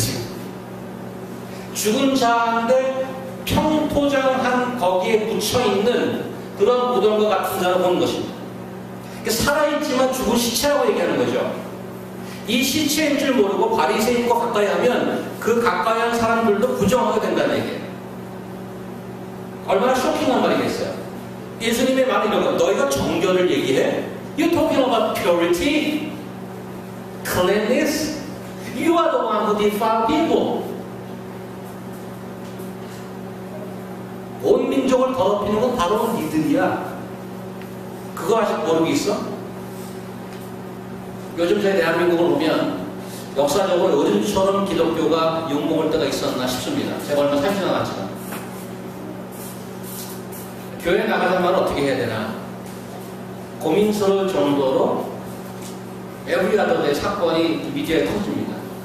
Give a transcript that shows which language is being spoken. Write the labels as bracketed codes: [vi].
[ko] 지금 죽은 자인데 평토장한 거기에 묻혀있는 그런 무덤과 같은 자로 보는 것입니다. 살아있지만 죽은 시체라고 얘기하는 거죠. 이 시체인 줄 모르고 바리새인과 가까이 하면 그 가까이 한 사람들도 부정하게 된다는 얘기예요. 얼마나 쇼킹한 말이겠어요. 예수님의 말이 이런 거. 너희가 정결을 얘기해? [en] You're talking about purity, cleanliness. You are the one who defile people. [ko] 온 민족을 더럽히는 건 바로 니들이야. 그거 아직 모르고 있어? 요즘 저희 대한민국을 보면 역사적으로 어른처럼 기독교가 욕먹을 때가 있었나 싶습니다. 제가 얼마 살지 않았지만 교회 나가자마자 어떻게 해야 되나 고민스러울 정도로 에브리아더의 사건이 미디어에 터집니다.